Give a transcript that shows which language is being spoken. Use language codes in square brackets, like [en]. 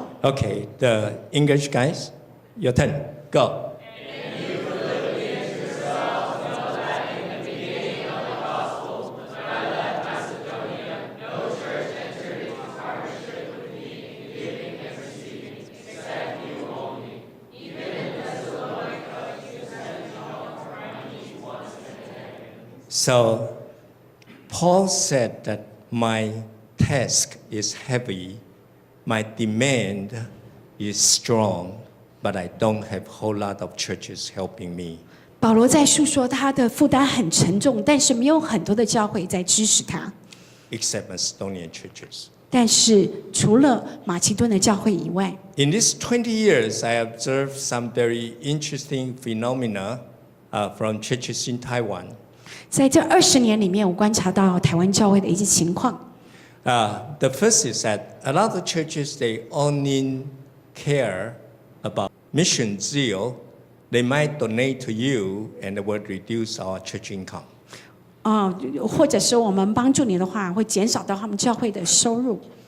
[en] Okay, the English guys, your turn. Go. So, Paul said that my task is heavy, my demand is strong, but I don't have a whole lot of churches helping me. [zh] 保罗在述说他的负担很沉重，但是没有很多的教会在支持他。 [en] Except Macedonian churches. [zh] 但是除了马其顿的教会以外， [en] In these 20 years, I observed some very interesting phenomena from churches in Taiwan. [zh] 在这20年里面，我观察到台湾教会的一些情况。 [en] The first is that a lot of churches, they only care about mission zeal. They might donate to you and it would reduce our church income. [zh] 或者是我们帮助你的话，会减少到他们教会的收入。